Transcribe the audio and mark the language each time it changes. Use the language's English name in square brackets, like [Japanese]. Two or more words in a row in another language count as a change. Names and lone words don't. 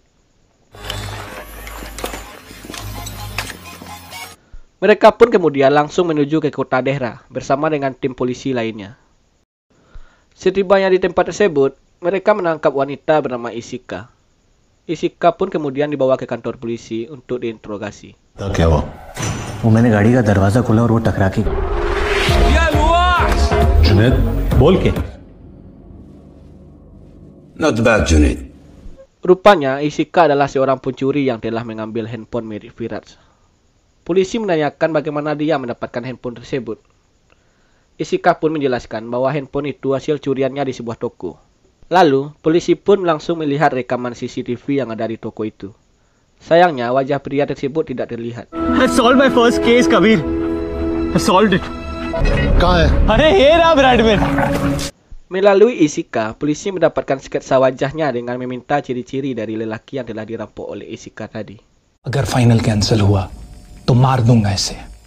[Indonesian] Mereka pun kemudian langsung menuju ke kota Dehra bersama dengan tim polisi lainnya. Setibanya di tempat tersebut, mereka menangkap wanita bernama Isika. Isika pun kemudian dibawa ke kantor polisi untuk diinterogasi. [Hindi] क्या हुआ? वो मैंने गाड़ी का दरवाजा खोला और वो टकरा के। जुनैद, बोल के। [English] Not bad, Junaid. [Indonesian] Rupanya Isika adalah seorang pencuri yang telah mengambil handphone milik Viraj. Polisi menanyakan bagaimana dia mendapatkan handphone tersebut. Isika pun menjelaskan bahwa handphone itu hasil curiannya di sebuah toko. Lalu, polisi pun langsung melihat rekaman CCTV yang ada di toko itu. Sayangnya, wajah pria tersebut tidak terlihat. [English] I solved my first case, Kabir. I solved it. [Hindi] कहाँ है? अरे ये रहा ब्रैडमैन. [Indonesian] Melalui Isika, polisi mendapatkan sketsa wajahnya dengan meminta ciri-ciri dari lelaki yang telah dirampok oleh Isika tadi. [Hindi] अगर [English] final cancel [Hindi] हुआ तो मार दूंगा इसे.